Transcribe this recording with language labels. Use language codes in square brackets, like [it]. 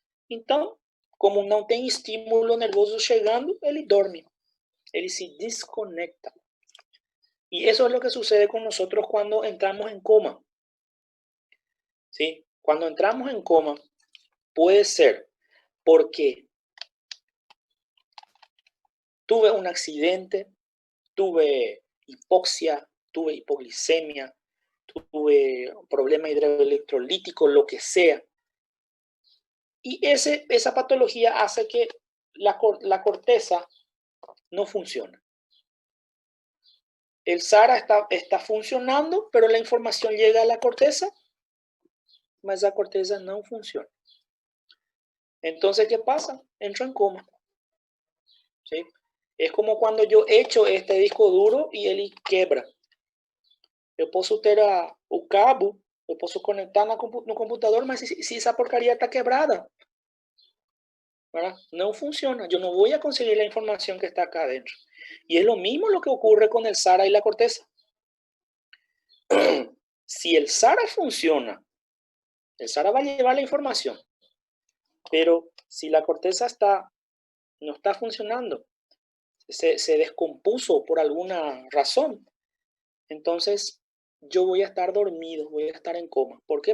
[pt] Então, como não tem estímulo nervoso chegando, ele dorme. Ele se desconecta. [es] Y eso es lo que sucede con nosotros cuando entramos en coma. ¿Sí? Cuando entramos en coma, puede ser porque tuve un accidente, tuve hipoxia, tuve hipoglicemia, tuve problema hidroelectrolítico, lo que sea. Y esa patología hace que la corteza no funcione. El SARA está funcionando, pero la información llega a la corteza, mas la corteza no funciona. Entonces, ¿qué pasa? Entro en coma. ¿Sí? Es como cuando yo echo este disco duro y él quebra. [pt] Eu posso ter o cabo, eu posso conectar no computador, mas [es] si esa porcaria está quebrada, ¿verdad? No funciona. Yo no voy a conseguir la información que está acá adentro. Y es lo mismo lo que ocurre con el SARA y la corteza. Si el SARA funciona, el SARA va a llevar la información. Pero si la corteza no está funcionando, se descompuso por alguna razón, entonces yo voy a estar dormido, voy a estar en coma. ¿Por qué?